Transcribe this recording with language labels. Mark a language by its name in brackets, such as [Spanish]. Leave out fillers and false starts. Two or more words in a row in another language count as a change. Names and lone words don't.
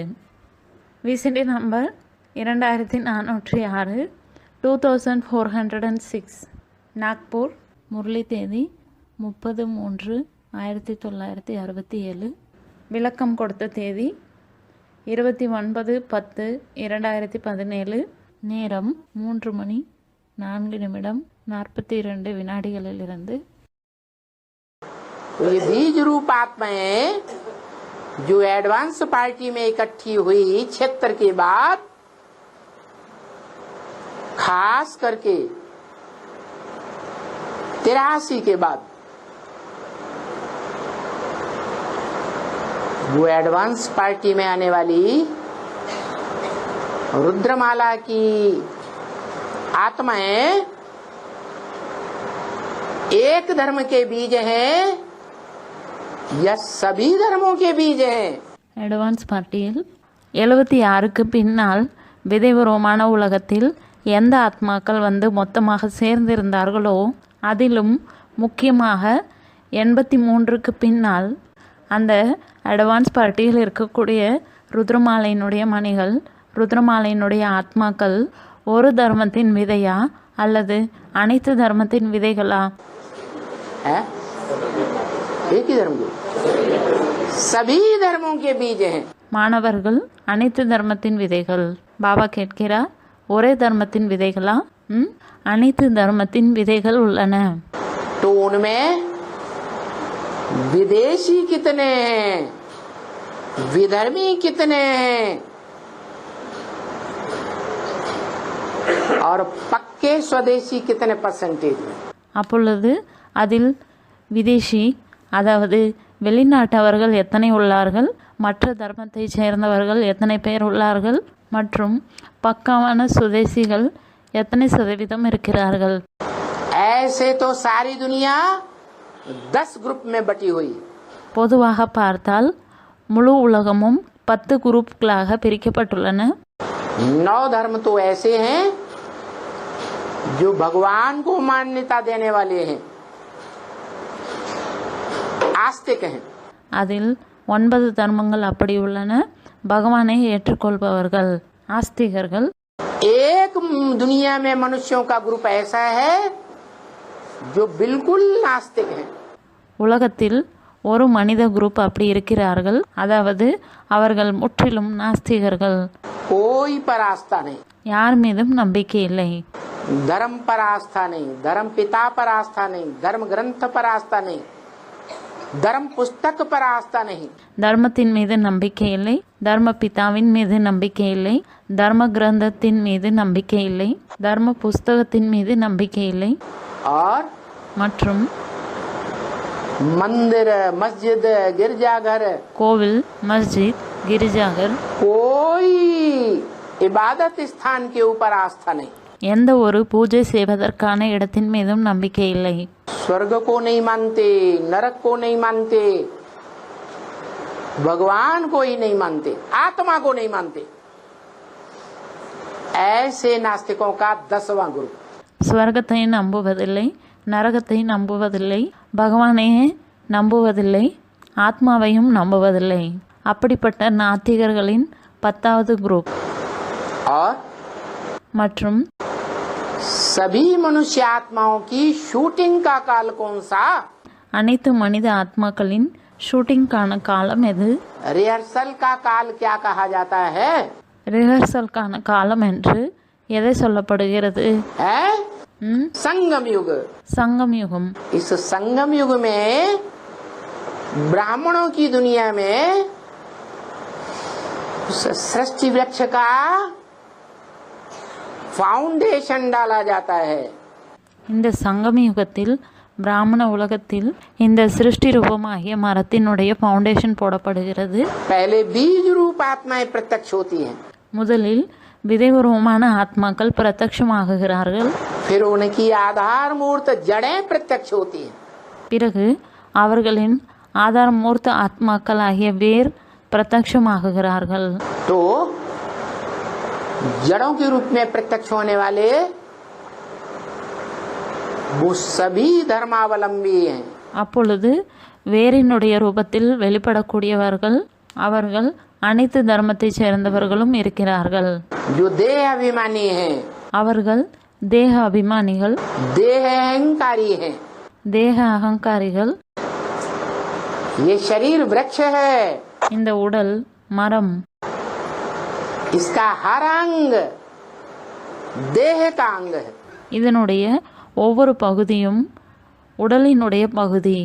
[English] VCD number [Tamil] 2406 2406 நாக்பூர். முரளி தேதி 30/3/1967. விளக்கம் கொடுத்த தேதி 29/10/2017. நேரம் 3:04:42 [Hindi] ये बीज रूप आत्माएं जो [English] advance party [Hindi] में इकट्ठी हुई क्षेत्र के बाद, खास करके 83 के बाद, वो [English] advance party [Hindi] में आने वाली रुद्रमाला की आत्माएं एक धर्म के बीज हैं या सभी धर्मों के बीज हैं? [English] advance party-யில் [Tamil] 76க்கு பின்னால் விதைபூர்வமான உலகத்தில் எந்த ஆத்மாக்கள் வந்து மொத்தமாக சேர்ந்திருந்தார்களோ, அதிலும் முக்கியமாக 83க்கு பின்னால் அந்த [English] advance party-யில் [Tamil] இருக்கக்கூடிய ருத்ரமாலையினுடைய மணிகள், ருத்ரமாலையினுடைய ஆத்மாக்கள் ஒரு தர்மத்தின் விதையா அல்லது அனைத்து தர்மத்தின் விதைகளா? [Hindi] एक ही धर्म के, सभी धर्मों के बीज हैं. [Tamil] மாணவர்கள் அனைத்து தர்மத்தின் விதைகள். பாபா கேட்கிறார், ஒரே தர்மத்தின் விதைகளா? அனைத்து தர்மத்தின் விதைகள் உள்ளன. [Hindi] तो उनमें विदेशी कितने हैं, विधर्मी कितने हैं और पक्के स्वदेशी कितने परसेंटेज हैं? [Tamil] அப்பொழுது அதில் விதேசி, அதாவது வெளிநாட்டவர்கள் எத்தனை உள்ளார்கள், மற்ற தர்மத்தை சேர்ந்தவர்கள் எத்தனை பேர் உள்ளார்கள், மற்றும் பக்காவான சுதேசிகள் எத்தனை சதவீதம் இருக்கிறார்கள்? [Hindi] ऐसे तो सारी दुनिया 10 ग्रुप में बटी हुई. [Tamil] பொதுவாக பார்த்தால் முழு உலகமும் 10 குரூப்களாக பிரிக்கப்பட்டுள்ளன. [Hindi] 9 धर्म तो ऐसे हैं जो भगवान को मान्यता देने वाले हैं, आस्तिक हैं. [Tamil] அதில் 9 தர்மங்கள் அப்படி உள்ளன, பகவானை ஏற்றுக்கொள்பவர்கள், ஆஸ்திகர்கள். [Hindi] एक दुनिया में मनुष्यों का ग्रुप ऐसा है जो बिल्कुल नास्तिक है. [Tamil] உலகத்தில் ஒரு மனித குரூப் அப்படி இருக்கிறார்கள், அதாவது அவர்கள் முற்றிலும் நாஸ்திகர்கள். [Hindi] कोई पर आस्था नहीं, [Tamil] யார் மீதும் நம்பிக்கை இல்லை. [Hindi] धर्म पर आस्था नहीं, धर्म पिता पर आस्था नहीं, धर्म ग्रंथ पर आस्था नहीं, धर्म पुस्तक पर आस्था नहीं. [Tamil] தர்மத்தின் மீது நம்பிக்கை இல்லை, தர்ம பிதாவின் மீது நம்பிக்கை இல்லை, தர்ம கிரந்தத்தின் மீது நம்பிக்கை இல்லை, தர்ம புஸ்தகத்தின் மீது நம்பிக்கை இல்லை. [Hindi] और [Tamil] மற்றும் [Hindi] मंदिर, मस्जिद, गिरजाघर, [Tamil] கோவில், மஸ்ஜித், கிரிஜாகர், [Hindi] कोई इबादत स्थान के ऊपर आस्था नहीं. [Tamil] எந்த ஒரு பூஜை செய்வதற்கான இடத்தின் மீதும் நம்பிக்கை இல்லை. [Hindi] स्वर्ग को नहीं मानते, नरक को नहीं मानते, भगवान को ही नहीं मानते, आत्मा को नहीं मानते. ऐसे नास्तिकों का 10वां ग्रुप. [Tamil] ஸ்வர்கத்தை நம்புவதில்லை, நரகத்தை நம்புவதில்லை, பகவானையே நம்புவதில்லை, ஆத்மாவையும் நம்புவதில்லை. அப்படிப்பட்ட நாத்திகர்களின் 10வது குரூப். [Hindi] और [Tamil] மற்றும் [Hindi] सभी मनुष्य आत्माओं की शूटिंग का काल कौन सा? [Tamil] அனைத்து மனித ஆத்மாக்களின் ஷூட்டிங்கான காலம் எது? [Hindi] रिहर्सल का काल क्या कहा जाता है? [Tamil] ரிஹர்சலுக்கான காலம் என்று எதை சொல்லப்படுகிறது? [Hindi] है संगम युग. [Tamil] சங்கம் யுகம். [Hindi] इस संगम युग में ब्राह्मणों की दुनिया में सृष्टि वृक्ष का फाउंडेशन डाला जाता है. [Tamil] இந்த சங்கம யுகத்தில் பிராமண உலகத்தில் இந்த சிருஷ்டி ரூபமாகிய மரத்தினுடைய ஃபவுண்டேஷன் போடப்படுகிறது. [Hindi] पहले बीज रूप आत्माएं प्रत्यक्ष होती हैं. [Tamil] முதலில் விதைபூர்வமான ஆத்மாக்கள் பிரத்யட்சமாகுகிறார்கள். [Hindi] फिर उनकी आधार मूर्त जड़ें प्रत्यक्ष होती हैं. [Tamil] பிறகு அவர்களின் ஆதாரமூர்த்த ஆத்மாக்கள் ஆகிய வேர் பிரத்யட்சமாகுகிறார்கள். [Hindi] तो जड़ों के रूप में प्रत्यक्ष होने वाले वो सभी धर्मावलंबी हैं. [Tamil] அப்பொழுது வேரினுடைய ரூபத்தில் வெளிப்படக்கூடியவர்கள் அவர்கள் அனைத்து தர்மத்தைச் சேர்ந்தவர்களும் இருக்கிறார்கள். [Hindi] जो देह अभिमानी हैं, [Tamil] அவர்கள் தேக அபிமானிகள், [Hindi] देह अहंकारी हैं. [Tamil] தேக அகங்காரிகள். [Hindi] ये शरीर वृक्ष है, [Tamil] இந்த உடல் மரம், [Hindi] इसका हर अंग देह का अंग है. [Tamil] இதனுடைய ஒவ்வொரு பகுதியும் உடலினுடைய பகுதி.